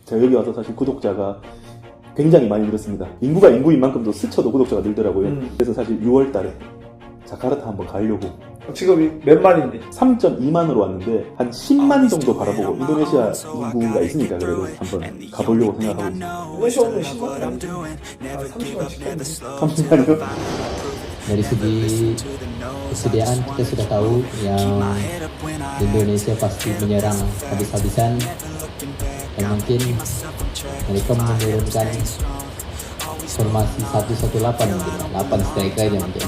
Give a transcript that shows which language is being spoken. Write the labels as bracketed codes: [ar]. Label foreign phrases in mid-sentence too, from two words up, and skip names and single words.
[ko] 제가 여기 와서 사실 구독자가 굉장히 많이 늘었습니다. 인구가 인구인 만큼도 스쳐도 구독자가 늘더라고요. 그래서 사실 6월 달에 자카르타 한번 가려고. 지금 몇 만인데? 3.2만으로 왔는데 한 10만 정도 바라보고 인도네시아 인구가 있으니까 그래도 한번 가보려고 생각하고 있습니다. 인도네시아 오면 10만 30만 찍겠는데? 30만이요? [id] Dari segi kesediaan kita sudah tahu yang Indonesia pasti menyerang habis-habisan dan mungkin mereka menurunkan formasi 118 mungkin 8 striker aja mungkin.